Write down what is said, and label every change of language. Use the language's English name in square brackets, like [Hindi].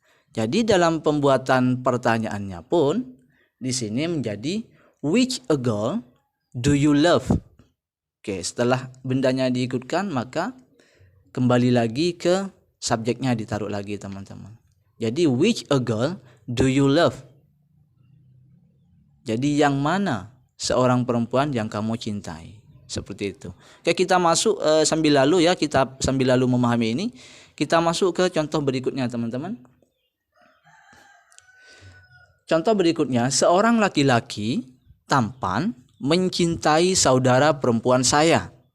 [Indonesian] Jadi dalam pembuatan pertanyaannya pun di sini menjadi [English] which a girl do you love? [Indonesian] Oke, setelah bendanya diikutkan maka kembali lagi ke subjeknya ditaruh lagi teman-teman. Jadi [English] which a girl do you love? [Indonesian] Jadi yang mana seorang perempuan yang kamu cintai? Seperti itu. Oke, kita masuk sambil lalu memahami ini, kita masuk ke contoh berikutnya teman-teman. Contoh berikutnya, seorang laki-laki tampan mencintai saudara perempuan saya.